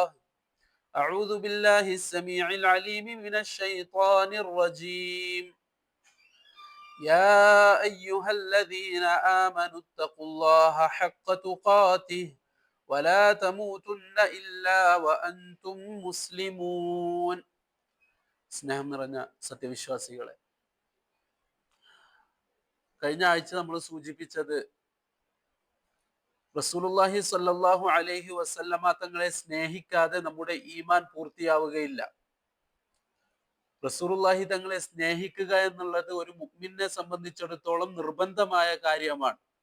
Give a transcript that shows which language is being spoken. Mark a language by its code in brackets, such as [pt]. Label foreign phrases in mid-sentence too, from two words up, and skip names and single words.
[ar] أعوذ بالله السميع العليم من الشيطان الرجيم. يا أيها الذين آمنوا اتقوا الله حق تقاته ولا تموتن إلا وأنتم مسلمون. [ml] സ്നേഹം നിറഞ്ഞ സത്യവിശ്വാസികളെ, കഴിഞ്ഞ ആഴ്ച നമ്മൾ സൂചിപ്പിച്ചത് റസൂലുള്ളാഹി [ar] صلى الله عليه وسلم [ml] തങ്ങളെ സ്നേഹിക്കാതെ നമ്മുടെ ഈമാൻ പൂർത്തിയാവുകയില്ല. റസൂലുള്ളാഹി തങ്ങളെ സ്നേഹിക്കുക എന്നുള്ളത് ഒരു മുഅ്മിനെ സംബന്ധിച്ചിടത്തോളം നിർബന്ധമായ കാര്യമാണ്.